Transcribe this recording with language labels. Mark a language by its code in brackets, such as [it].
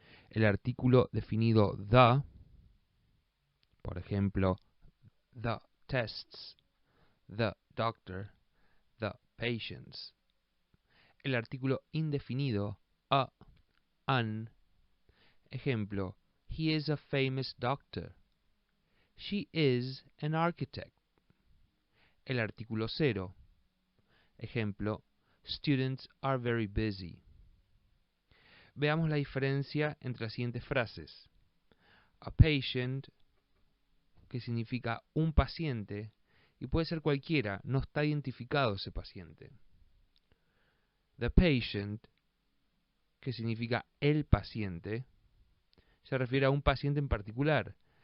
[es] El artículo definido the, por ejemplo, [en] the tests, the doctor, the patients. [es] El artículo indefinido a, an. Ejemplo, [en] he is a famous doctor. She is an architect. [es] El artículo cero. Ejemplo, [en] students are very busy. [es] Veamos la diferencia entre las siguientes frases. A patient, que significa un paciente, y puede ser cualquiera, no está identificado ese paciente. The patient, que significa el paciente, se refiere a un paciente en particular.